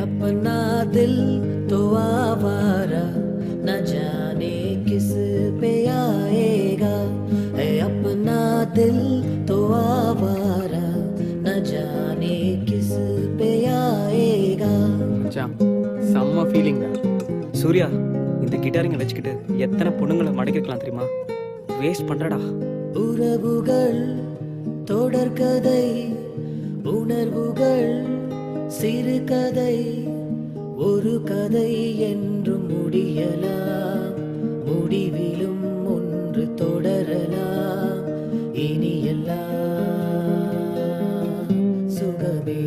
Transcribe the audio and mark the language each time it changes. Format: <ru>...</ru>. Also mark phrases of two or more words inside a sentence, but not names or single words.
<hi>अपना दिल तो आवारा न जाने किस पे आएगा है अपना दिल तो आवारा न जाने किस पे आएगा</hi> <ta>மச்சான் செம்ம ஃபீலிங் தான். சூர்யா, இந்த கிட்டாரிங்க வச்சுக்கிட்டு எத்தனை பொண்ணுங்களை மடக்கிருக்கலாம் தெரியுமா? வேஸ்ட் பண்றடா. உறவுகள் தொடர்கதை உணர்வுகள் சிறுகதை ஒரு கதை என்றும் முடியலாம் முடிவிலும் ஒன்று தொடரலாம் இனி எல்லாம் சுகமே.</ta>